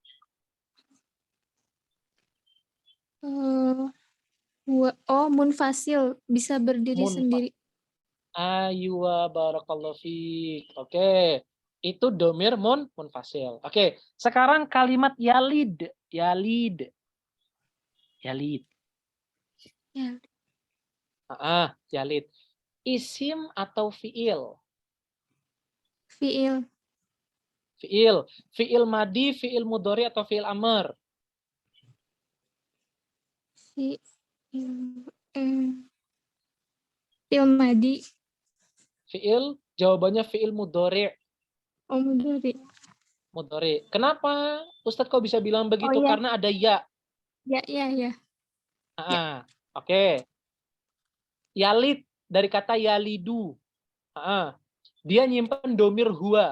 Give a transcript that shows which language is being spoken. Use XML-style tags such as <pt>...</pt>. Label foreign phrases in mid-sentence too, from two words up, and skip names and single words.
<id>Munfasil, bisa berdiri sendiri.</id> <ar>أيوا بارك الله فيك.</ar> <id>Oke. Itu</id> <ar>ضمير منفصل.</ar> <id>Oke. Sekarang kalimat yalid. Yalid. Yalid. Ya. Yalid. Isim atau fiil? Fiil.</id> <ar>Fiil. فعل ماضي، فعل مضارع atau فعل أمر? فعل ماضي.</ar> <id>Fiil, jawabannya</id> <ar>فعل مضارع.</ar> <id>Oh, mudhari. Mudhari. Kenapa Ustadz kok bisa bilang begitu? Oh, ya. Karena ada ya. Ya. Oke. Yalid dari kata yalidu. Dia nyimpen</id> <ar>ضمير هو.</ar>